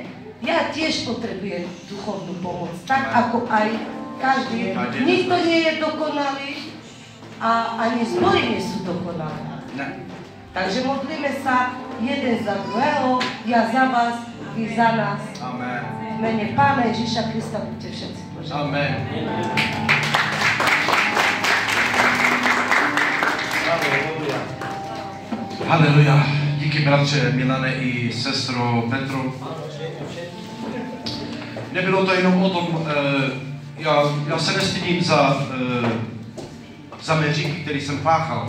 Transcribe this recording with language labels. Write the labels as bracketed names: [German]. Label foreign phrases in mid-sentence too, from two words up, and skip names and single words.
[Slovak] Ja tiež potrebujem duchovnú pomoc, tak ako aj každý. Nikto nie je dokonalý a ani zbory nie sú dokonalé. Takže modlíme sa jeden za druhého, ja za vás, vy za nás. Amen. V mene Pána Ježíša Krista buďte všetci požehnaní. Amen. Halleluja. Halleluja. [Czech] Díky bratře Milane i sestro Petro. Nebylo to jenom o tom, já se nestydím za mé hříchy, který jsem páchal.